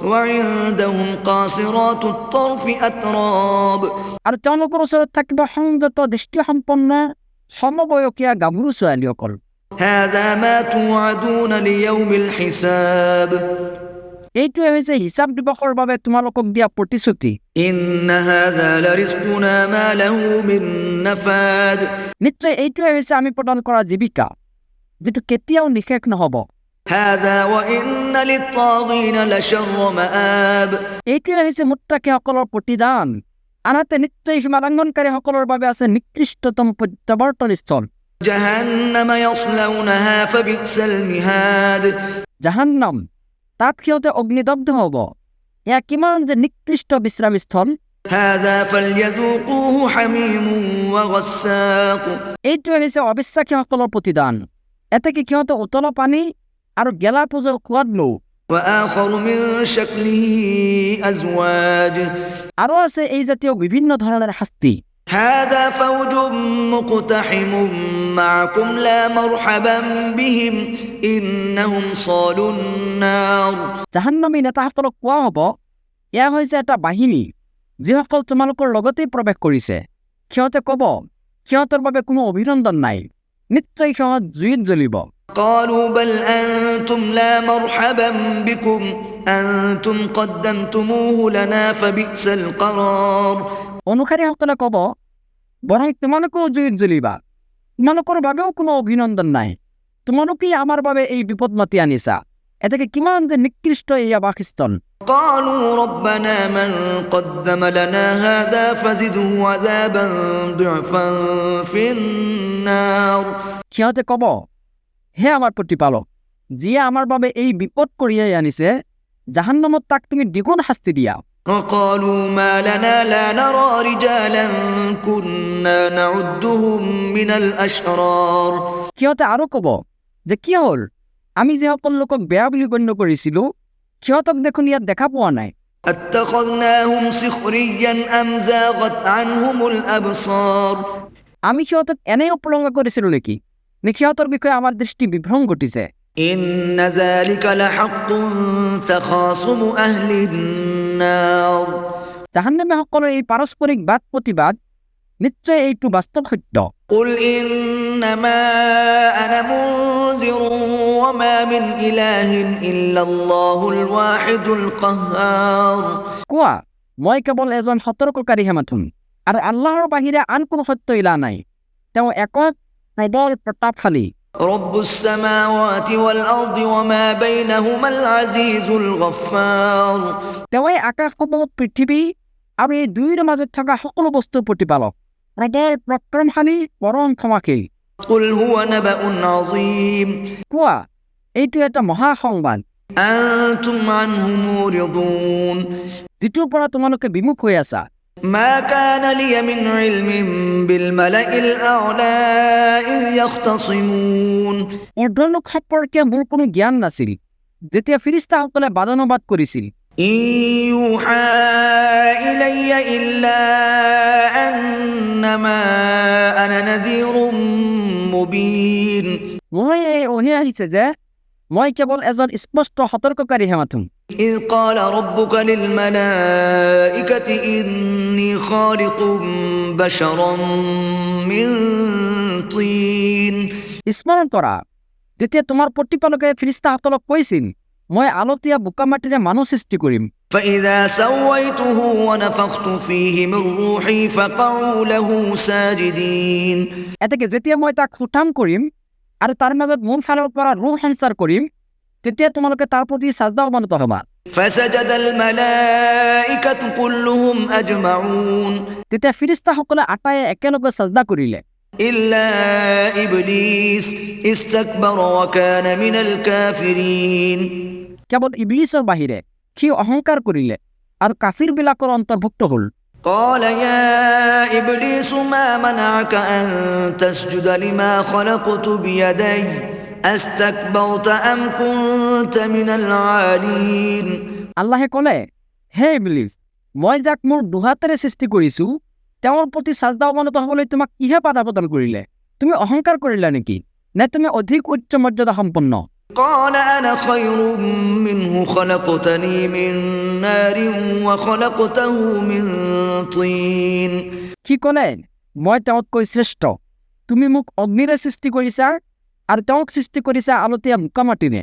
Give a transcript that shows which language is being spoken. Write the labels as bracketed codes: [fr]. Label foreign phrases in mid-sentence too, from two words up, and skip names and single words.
[ar] وعندهم قاصرات الطرف أتراب [as] আর তেওঁলোকৰ ওচৰত থাকিব সংযত দৃষ্টিসম্পন্ন সমবয়সীয়া গাভৰু ছোৱালীসকল [ar] هذا ما توعدون ليوم الحساب [as] এইটোৱে হৈছে হিচাপ দিৱসৰ বাবে তোমালোকক দিয়া প্ৰতিশ্ৰুতি [ar] إن هذا لرزقنا ما له من نفاد [as] নিশ্চয় এইটোৱে হৈছে আমি প্ৰদান কৰা জীৱিকা যেটো কেতিয়াও নিশেষ নহব [ar] هذا وإن للطاغين لشر مآب [as] এইটোৱে হৈছে মুত্তাকিসকলৰ প্ৰতিদান আনহাতে নিশ্চয় সীমালংঘনকাৰীসকলৰ বাবে আছে নিকৃষ্টতম প্ৰত্যাৱৰ্তন স্থল [ar] جهنم يصلونها فبئس المهاد [as] জাহান্নাম তাত সিহঁতে অগ্নিদগ্ধ হ'ব এয়া কিমান যে নিকৃষ্ট বিশ্ৰামস্থল [ar] هذا فليذوقوه حميم وغساق [as] এইটোৱে হৈছে অবিশ্বাসীসকলৰ প্ৰতিদান এতেকে সিহঁতে উতলা পানী আৰু গেলা পূজৰ সোৱাদ লওঁ [ar] وآخر من شكله أزواج [as] আৰু আছে এই জাতীয় বিভিন্ন ধৰণৰ শাস্তি [ar] هذا فوج مقتحم معكم لا مرحبا بهم إنهم صالوا النار [as] জাহান্নামী নেতাসকলক কোৱা হ'ব এয়া হৈছে এটা বাহিনী যিসকল তোমালোকৰ লগতেই প্ৰৱেশ কৰিছে সিহঁতে ক'ব সিহঁতৰ বাবে কোনো অভিনন্দন নাই নিশ্চয় সিহঁত জুইত জ্বলিব [ar] قالوا بل أنتم لا مرحبا بكم أنتم قدمتموه لنا فبئس القرار [as] অনুসাৰীসকলে ক'ব বৰং তোমালোকেও জুইত জ্বলিবা তোমালোকৰ বাবেও কোনো অভিনন্দন নাই তোমালোকেই আমাৰ বাবে এই বিপদ মাতি আনিছা এতেকে কিমান যে নিকৃষ্ট এই আবাসস্থল [ar] قالوا ربنا من قدم لنا هذا فزده عذابا ضعفا في النار [as] সিহঁতে ক'ব হে আমাৰ প্ৰতিপালক যিয়ে আমাৰ বাবে এই বিপদ কঢ়িয়াই আনিছে জাহান্নামত তাক তুমি দ্বিগুণ শাস্তি দিয়া [ar] وقالوا ما لنا لا نرى رجالا كنا نعدهم من الأشرار [as] সিহঁতে আৰু ক'ব যে কি হ'ল আমি যিসকল লোকক বেয়া বুলি গণ্য কৰিছিলো সিহঁতক দেখোন ইয়াত দেখা পোৱা নাই [ar] اتخذناهم سخريا أم زاغت عنهم الأبصار [as] আমি সিহঁতক এনেই উপলংঘা কৰিছিলো নেকি সিহঁতৰ বিষয়ে আমাৰ দৃষ্টি বিভ্ৰম ঘটিছে [ar] إن ذلك لحق تخاصم أهل النار [as] জাহান্নামীসকলৰ এই পাৰস্পৰিক বাদ প্ৰতিবাদ নিশ্চয় এইটো বাস্তৱ সত্য [ar] قل إنما أنا منذر وما من إله إلا الله الواحد القهار [as] কোৱা মই কেৱল এজন সতৰ্ককাৰীহে মাথোন আৰু আল্লাহৰ বাহিৰে আন কোনো সত্য ইলা নাই তেওঁ একক প্ৰবল প্ৰতাপশালী [ar] رب السماوات والأرض وما بينهما العزيز الغفار [as] তেওঁই আকাশসমূহ পৃথিৱী আৰু এই দুয়োৰ মাজত থকা সকলো বস্তুৰ প্ৰতিপালক প্ৰবল পৰাক্ৰমশালী পৰম ক্ষমাশীল [ar] قل هو نبأ عظيم [as] কোৱা এইটো এটা মহা সংবাদ [ar] أنتم عنه معرضون [as] যিটোৰ পৰা তোমালোকে বিমুখ হৈ আছা [ar] ما كان لي من علم بالملأ الأعلى إذ يختصمون [as] অৰ্ধলোক সম্পৰ্কে মোৰ কোনো জ্ঞান নাছিল যেতিয়া ফিৰিস্তাসকলে বাদানুবাদ কৰিছিল [ar] إن يوحى إلي إلا أنما أنا نذير مبين [as] মই এই অহি আহিছে যে মই কেৱল এজন স্পষ্ট সতৰ্ককাৰীহে মাথোন [ar] إذ قال ربك للملائكة إني خالق بشرا من طين [as] স্মৰণ কৰা যেতিয়া তোমাৰ প্ৰতিপালকে ফিৰিস্তাসকলক কৈছিল মই আলতীয়া বোকা মাটিৰে মানুহ সৃষ্টি কৰিম [ar] فإذا سويته ونفخت فيه من روحي فقعوا له ساجدين [as] এতেকে যেতিয়া মই তাক ফুটাম কৰিম আৰু তাৰ মাজত মোৰ ফালৰ পৰা ৰুহ সঞ্চাৰ কৰিম তেতিয়া তোমালোকে তাৰ প্ৰতি সাজদা অৱনত হ'বা [ar] فسجد الملائكة كلهم أجمعون [as] তেতিয়া ফিৰিস্তাসকলে আটায়ে একেলগে সাজদা কৰিলে [ar] إلا إبليس استكبر وكان من الكافرين [as] কেৱল ইবলিছৰ বাহিৰে সি অহংকাৰ কৰিলে আৰু কাফিৰবিলাকৰ অন্তৰ্ভুক্ত হ'ল [ar] قال يا إبليس ما منعك أن تسجد لما خلقت بيدي أستكبرت أم كنت من العالين [as] আল্লাহে ক'লে হে ইবলিছ মই যাক মোৰ দুহাতেৰে সৃষ্টি কৰিছো তেওঁৰ প্ৰতি সাজদা অৱনত হ'বলৈ তোমাক কিহে বাধা প্ৰদান কৰিলে তুমি অহংকাৰ কৰিলা নেকি নে তুমি অধিক উচ্চ মৰ্যাদা সম্পন্ন [ar] قال أنا خير منه خلقتني من نار وخلقته من طين [as] কি ক'লে? মই তেওঁতকৈ শ্ৰেষ্ঠ। তুমি মোক অগ্নিৰে সৃষ্টি কৰিছা আৰু তেওঁক সৃষ্টি কৰিছা আলতীয়া বোকামাটিৰে।